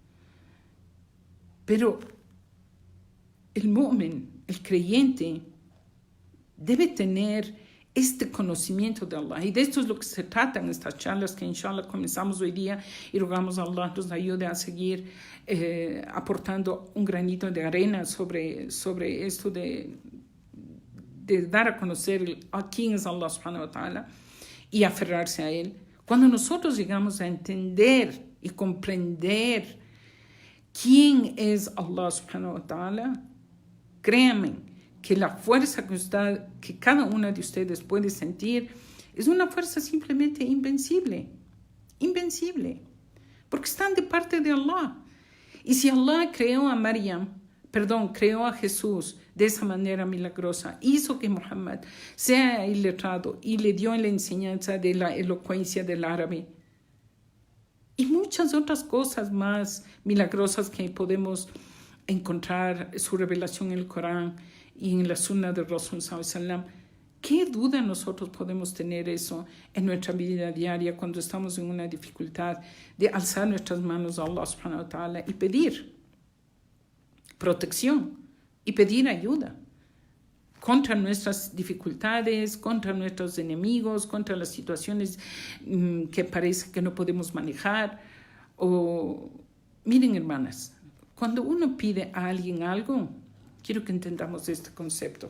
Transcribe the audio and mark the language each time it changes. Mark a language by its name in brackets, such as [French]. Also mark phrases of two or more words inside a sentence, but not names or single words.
[Spanish] Pero el mu'min, el creyente, debe tener este conocimiento de Allah. Y de esto es lo que se trata en estas charlas que inshallah comenzamos hoy día, y rogamos a Allah nos ayude a seguir aportando un granito de arena sobre esto de dar a conocer a quién es [Arabic] الله سبحانه وتعالى [Spanish] y aferrarse a él. Cuando nosotros llegamos a entender y comprender quién es [Arabic] الله سبحانه وتعالى, [Spanish] créanme que la fuerza que cada una de ustedes puede sentir es una fuerza simplemente invencible, porque están de parte de Allah. Y si Allah creó a Jesús de esa manera milagrosa, hizo que Muhammad sea iletrado y le dio la enseñanza de la elocuencia del árabe, y muchas otras cosas más milagrosas que podemos encontrar su revelación en el Corán y en la Sunna de [Arabic] رسول صلى الله عليه وسلم. [Spanish] ¿Qué duda nosotros podemos tener eso en nuestra vida diaria cuando estamos en una dificultad, de alzar nuestras manos a [Arabic] الله سبحانه وتعالى [Spanish] y pedir protección y pedir ayuda contra nuestras dificultades, contra nuestros enemigos, contra las situaciones que parece que no podemos manejar? Miren, hermanas, cuando uno pide a alguien algo, quiero que entendamos este concepto.